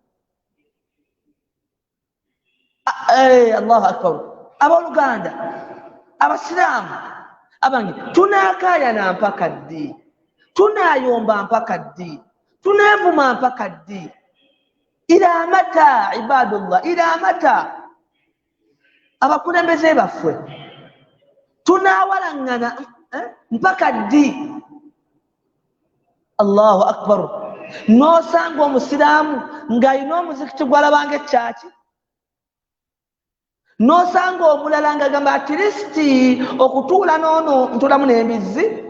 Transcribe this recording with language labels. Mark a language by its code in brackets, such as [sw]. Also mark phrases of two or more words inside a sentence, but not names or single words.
[ar] الله أكبر. [lg] Abooluganda abasiraamu abange tunaakaayana mpaka ddi, tunaayomba mpaka ddi, tuneevuma mpaka ddi? [ar] إلى متى عباد الله، إلى متى? [lg] Abakulembeze baffe tunaawalaŋŋana mpaka ddi? [ar] الله أكبر. [lg] N'osanga omusiraamu ng'alina omuzikiti gw'alabanga ekyaki, n'osanga omulala ng'agamba atirisiti okutuula n'ono ntuulamu n'embizzi.